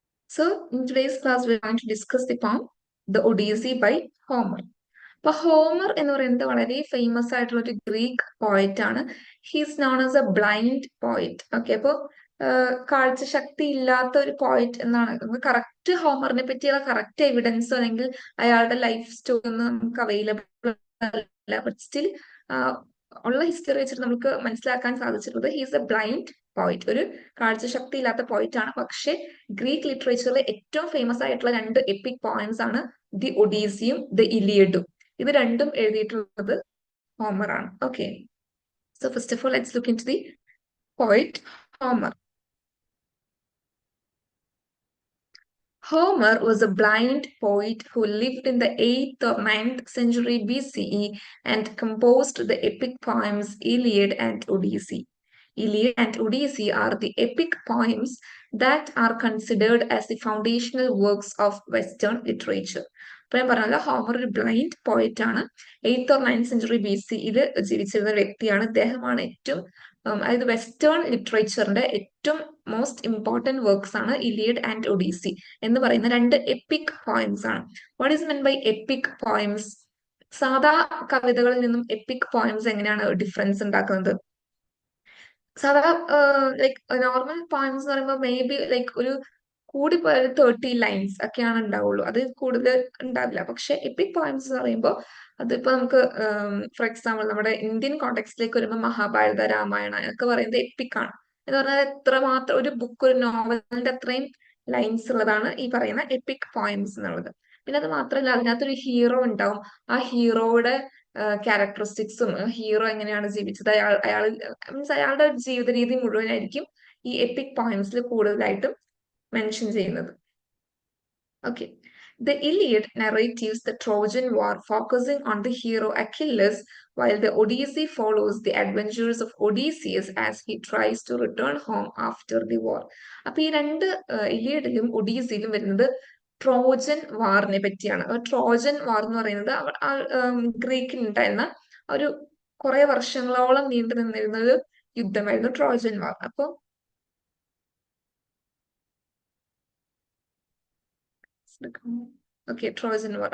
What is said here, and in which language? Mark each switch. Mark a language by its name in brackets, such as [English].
[English] So in today's class we're going to discuss the poem The Odyssey by Homer. [Malayalam] അപ്പൊ Homer എന്ന് പറയുന്നത് വളരെ famous ആയിട്ടുള്ള ഒരു ഗ്രീക്ക് പോയറ്റ് ആണ്. [English] He's known as a blind poet. [Malayalam] Okay, അപ്പൊ കാഴ്ച ശക്തി ഇല്ലാത്ത ഒരു പോയറ്റ് എന്നാണ്. നമുക്ക് കറക്റ്റ് ഹോമറിനെ പറ്റിയുള്ള കറക്റ്റ് എവിഡൻസ് അല്ലെങ്കിൽ അയാളുടെ ലൈഫ് സ്റ്റോറി ഒന്നും നമുക്ക് അവൈലബിൾ അല്ല. ബട്ട് സ്റ്റിൽ ഉള്ള ഹിസ്റ്ററി വെച്ചിട്ട് നമുക്ക് മനസ്സിലാക്കാൻ സാധിച്ചിട്ടുള്ളത് [English] he's a blind poet, [Malayalam] ഒരു കാഴ്ചശക്തി ഇല്ലാത്ത പോയിറ്റ് ആണ്. പക്ഷെ ഗ്രീക്ക് ലിറ്ററേച്ചറിലെ ഏറ്റവും ഫേമസ് ആയിട്ടുള്ള രണ്ട് എപ്പിക് പോയംസ് ആണ് ദി ഒഡീസിയും ദി ഇലിയഡും. ഇത് രണ്ടും എഴുതിയിട്ടുള്ളത് ഹോമർ ആണ്. [English] Okay, so first of all let's look into the poet Homer. Homer was a blind poet who lived in the 8th or 9th century BCE and composed the epic poems Iliad and Odyssey. Iliad and Odyssey are the epic poems that are considered as the foundational works of Western literature. [Malayalam] ഇപ്പൊ ഞാൻ പറഞ്ഞല്ലോ, Homer ഒരു blind poet ആണ്. 8th or 9th century BCE ജീവിച്ചിരുന്ന വ്യക്തിയാണ്. ഇദ്ദേഹമാണ് ഏറ്റവും അതായത് വെസ്റ്റേൺ ലിറ്ററേച്ചറിന്റെ ഏറ്റവും മോസ്റ്റ് ഇമ്പോർട്ടന്റ് വർക്ക്സ് ആണ് ഇലിയഡ് ആൻഡ് ഒഡീസി എന്ന് പറയുന്ന രണ്ട് എപ്പിക് പോയംസ് ആണ്. [English] What is meant by epic poems? [Malayalam] സാധാ കവിതകളിൽ നിന്നും എപ്പിക് പോയംസ് എങ്ങനെയാണ് ഡിഫറൻസ് ഉണ്ടാക്കുന്നത്? സാധാ ലൈക്ക് നോർമൽ പോയംസ് എന്ന് പറയുമ്പോൾ മേ ബി ലൈക്ക് ഒരു കൂടി പോയത് 30 ലൈൻസ് ഒക്കെയാണ് ഉണ്ടാവുള്ളൂ, അത് കൂടുതൽ ഉണ്ടാവില്ല. പക്ഷെ എപ്പിക് പോയംസ് എന്ന് പറയുമ്പോൾ അതിപ്പോ നമുക്ക് ഫോർ എക്സാമ്പിൾ നമ്മുടെ ഇന്ത്യൻ കോണ്ടെക്സ്റ്റിലേക്ക് വരുമ്പോൾ മഹാഭാരത, രാമായണ ഒക്കെ പറയുന്നത് എപ്പിക് ആണ്. എന്ന് പറഞ്ഞാൽ എത്രമാത്രം ഒരു ബുക്ക്, ഒരു നോവലിന്റെ അത്രയും ലൈൻസ് ഉള്ളതാണ് ഈ പറയുന്ന എപ്പിക് പോയംസ് എന്നുള്ളത്. പിന്നെ അത് മാത്രമല്ല, അതിനകത്തൊരു ഹീറോ ഉണ്ടാവും. ആ ഹീറോയുടെ ക്യാരക്ടറിസ്റ്റിക്സും ഹീറോ എങ്ങനെയാണ് ജീവിച്ചത്, അയാൾ മീൻസ് അയാളുടെ ജീവിത രീതി മുഴുവനായിരിക്കും ഈ എപ്പിക് പോയംസിൽ കൂടുതലായിട്ടും മെൻഷൻ ചെയ്യുന്നത്. [English] Okay. The Iliad narrates the Trojan War, focusing on the hero Achilles, while the Odyssey follows the adventures of Odysseus as he tries to return home after the war. [Malayalam] അപ്പൊ ഈ രണ്ട് ഇലിയഡിലും ഒഡീസിയിലും വരുന്നത് Trojan വാറിനെ പറ്റിയാണ്. Trojan വാർ എന്ന് പറയുന്നത് ഗ്രീക്കിൽ ഉണ്ടായിരുന്ന ഒരു കുറെ വർഷങ്ങളോളം നീണ്ടു നിന്നിരുന്ന ഒരു യുദ്ധമായിരുന്നു ട്രോജൻ വാർ. അപ്പൊ ഓക്കെ, ട്രോജൻ വാർ.